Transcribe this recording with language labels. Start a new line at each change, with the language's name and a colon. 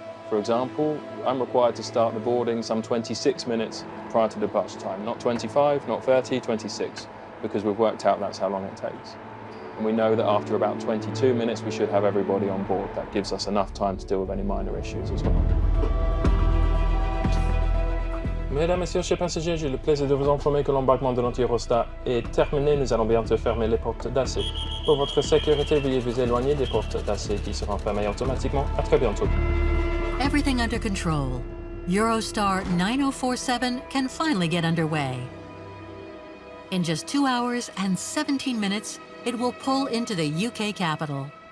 English: For example, I'm required to start the boarding some 26 minutes prior to departure time. Not 25, not 30, 26, because we've worked out that's how long it takes. And we know that after about 22 minutes, we should have everybody on board. That gives us enough time to deal with any minor issues as well.
French: Mesdames, Messieurs, chers passagers, j'ai le plaisir de vous informer que l'embarquement de notre Eurostar est terminé. Nous allons bientôt fermer les portes d'accès. Pour votre sécurité, veuillez vous éloigner des portes d'accès qui seront fermées automatiquement. À très bientôt.
English: Everything under control. Eurostar 9047 can finally get underway. In just 2 hours and 17 minutes, it will pull into the UK capital.